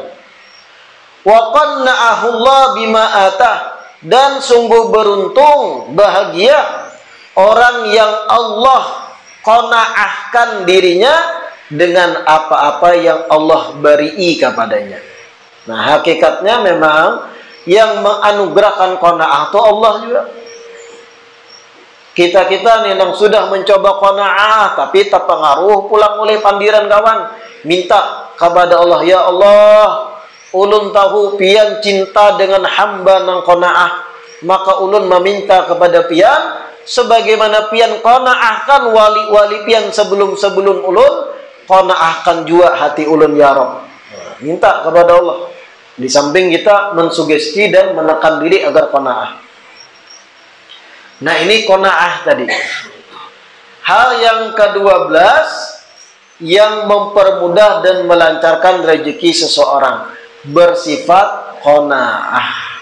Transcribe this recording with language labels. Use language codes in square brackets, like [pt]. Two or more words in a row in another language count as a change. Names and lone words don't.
[ar] وقنعه الله بما آتاه, [id] dan sungguh beruntung, bahagia orang yang Allah qanaahkan dirinya dengan apa-apa yang Allah beri kepadanya. Nah, hakikatnya memang yang menganugerahkan qanaah itu Allah juga. Kita-kita nih yang sudah mencoba qanaah tapi terpengaruh pulang oleh pandiran kawan, minta kepada Allah, ya Allah, [bjn] ulun tahu pian cinta dengan hamba nang qanaah, maka ulun meminta kepada pian sebagaimana pian qanaahkan wali-wali pian sebelum-sebelum ulun, qanaahkan juga hati ulun [ar] يا رب. [id] Minta kepada Allah. Di samping kita mensugesti dan menekan diri agar qanaah. Nah, ini qanaah tadi. Hal yang ke-12 yang mempermudah dan melancarkan rezeki seseorang, bersifat qanaah.